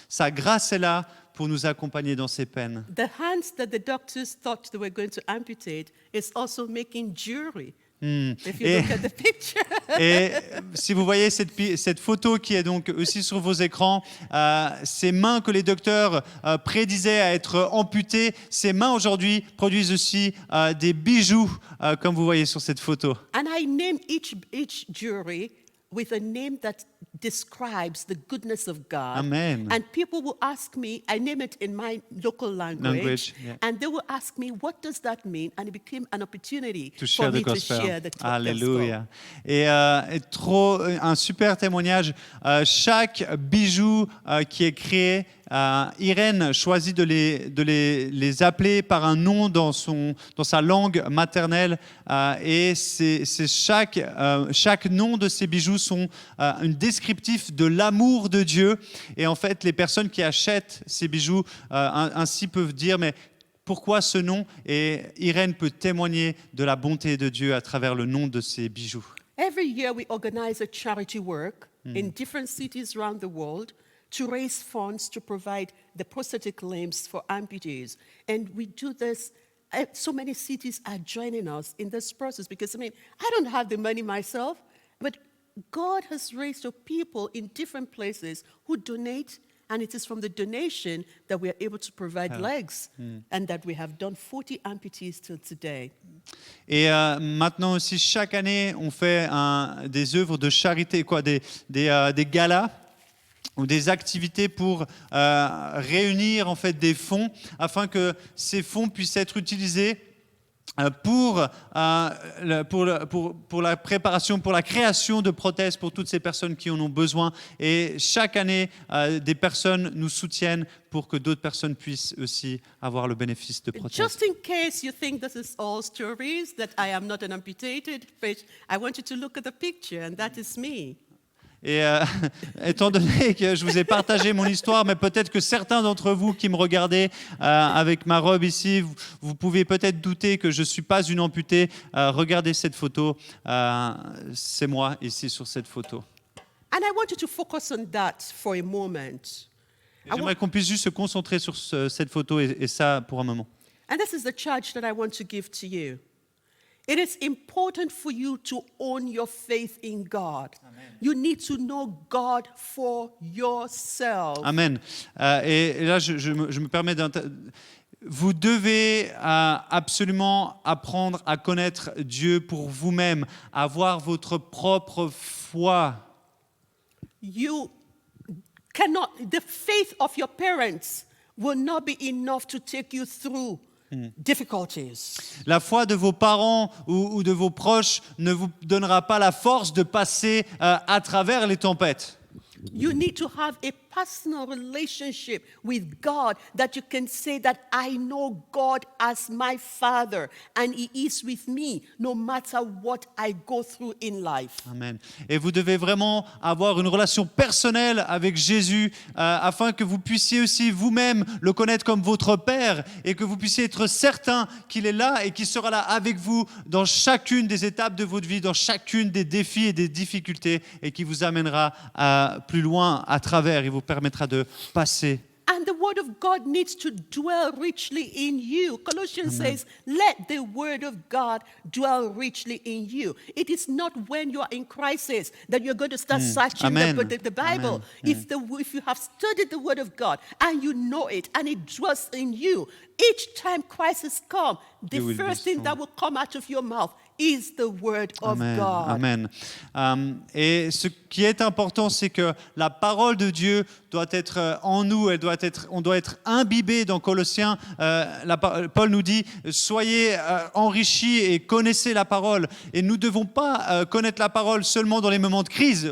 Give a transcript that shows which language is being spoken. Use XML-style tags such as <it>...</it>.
<fr>Sa grâce est là pour nous accompagner dans ces peines.</fr> <en>The hands that the doctors thought they were going to amputate is also making jewelry. If you look at the picture.</en> <fr>Et si vous voyez cette photo qui est donc aussi sur vos écrans, ces mains que les docteurs prédisaient à être amputées, ces mains aujourd'hui produisent aussi des bijoux, comme vous voyez sur cette photo.</fr> <en>And I named each jewelry with a name that describes the goodness of God. Amen. And people will ask me, I name it in my local language, yeah. and they will ask me, what does that mean? And it became an opportunity To for share me the gospel. to share the</en> <fr>Alléluia. Et un super témoignage. Chaque bijou qui est créé, Irène choisit de les appeler par un nom dans sa langue maternelle, et chaque nom de ces bijoux sont un descriptif de l'amour de Dieu. Et en fait, les personnes qui achètent ces bijoux ainsi peuvent dire, mais pourquoi ce nom? Et Irène peut témoigner de la bonté de Dieu à travers le nom de ces bijoux.</fr> <en>Every year we organize a charity work in different cities around the world to raise funds to provide the prosthetic limbs for amputees. And we do this, so many cities are joining us in this process because, I don't have the money myself, but God has raised up people in different places who donate, and it is from the donation that we are able to provide legs, and that we have done 40 amputees till today.</en> <fr>Et maintenant aussi, chaque année, on fait des œuvres de charité, des galas ou des activités pour réunir en fait des fonds afin que ces fonds puissent être utilisés pour la préparation, pour la création de prothèses pour toutes ces personnes qui en ont besoin. Et chaque année, des personnes nous soutiennent pour que d'autres personnes puissent aussi avoir le bénéfice de prothèses.</fr> <en>Just in case you think this is all stories, that I am not an amputated, but I want you to look at the picture, and that is me.</en> <fr>Et étant donné que je vous ai partagé mon histoire, mais peut-être que certains d'entre vous qui me regardez avec ma robe ici, vous pouvez peut-être douter que je ne suis pas une amputée. Regardez cette photo, c'est moi ici sur cette photo.</fr> <en>And I want you to focus on that for a moment.</en> <fr>J'aimerais qu'on puisse juste se concentrer sur cette photo et ça pour un moment.</fr> <en>And this is the charge that I want to give to you. It is important for you to own your faith in God. Amen. You need to know God for yourself.</en> <fr>Amen. Et là, je me permets vous devez absolument apprendre à connaître Dieu pour vous-même, avoir votre propre foi.</fr> <en>You cannot, the faith of your parents will not be enough to take you through difficulties.</en> <fr>La foi de vos parents ou de vos proches ne vous donnera pas la force de passer à travers les tempêtes.</fr> <en>You need to have a personal relationship with God that you can say that I know God as my Father and He is with me no matter what I go through in life. Amen.</en> <fr>Et vous devez vraiment avoir une relation personnelle avec Jésus afin que vous puissiez aussi vous-même le connaître comme votre Père et que vous puissiez être certain qu'il est là et qu'il sera là avec vous dans chacune des étapes de votre vie, dans chacune des défis et des difficultés et qui vous amènera plus loin à travers et vous permettra de passer.</fr> <en>And the word of God needs to dwell richly in you. Colossians says, let the word of God dwell richly in you. It is not when you are in crisis that you're going to start searching Amen. the Bible. Amen. If you have studied the word of God and you know it and it dwells in you, each time crisis comes, the You will be first thing strong. that will come out of your mouth is the word of Amen. God. Amen.</en> <fr>Et ce qui est important, c'est que la parole de Dieu doit être en nous, on doit être imbibé dans Colossiens. Paul nous dit, soyez enrichis et connaissez la parole. Et nous ne devons pas connaître la parole seulement dans les moments de crise.</fr>